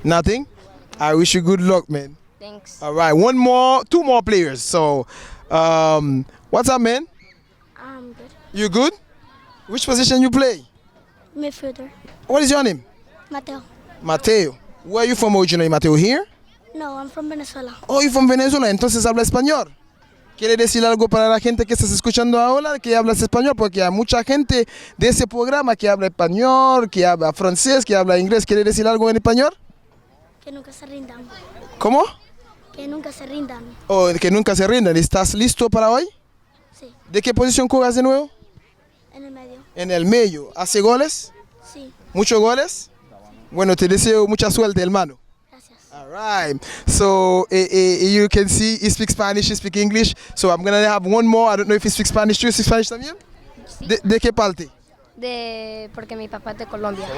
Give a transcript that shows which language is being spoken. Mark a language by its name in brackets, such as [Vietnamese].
[English] Nothing? I wish you good luck, man. Thanks. All right, two more players. So, what's up, man? I'm good. You good? Which position you play? Midfielder. What is your name? Mateo. Mateo. Where are you from originally, Mateo? Here? No, I'm from Venezuela. Oh, you're from Venezuela, [Spanish] entonces habla español. ¿Quiere decir algo para la gente que estás escuchando ahora que hablas español? Porque hay mucha gente de ese programa que habla español, que habla francés, que habla inglés. ¿Quiere decir algo en español? Que nunca se rindan. ¿Cómo? Que nunca se rindan. Oh, que nunca se rindan. ¿Estás listo para hoy? Sí. ¿De qué posición juegas de nuevo? En el medio. En el medio. ¿Hace goles? Sí. ¿Muchos goles? Bueno, te deseo mucha suerte, hermano. Gracias. [English] All right. So you can see he speaks Spanish, he speaks English. So I'm gonna have one more. I don't know if he speaks Spanish too. You speak Spanish también? [Spanish] Sí. ¿De qué parte? Porque mi papá es de Colombia.